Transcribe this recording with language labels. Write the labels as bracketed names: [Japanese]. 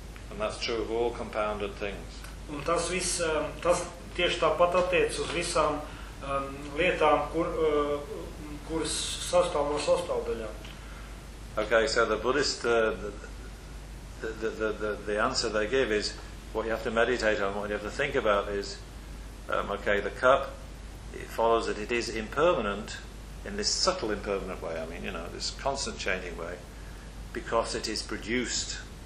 [English] And that's true of all compounded things. [Latvian] Un tas viss, tas tieši tāpat attiec uz visām lietām, kuras sastāv no sastāvdaļām. [English] Okay, so the Buddhist the answer they give is what you have to meditate on, what you have to think about is okay, the cup, it follows that it is impermanent in this subtle impermanent way, I mean, you know, this constant changing way, because it is produced.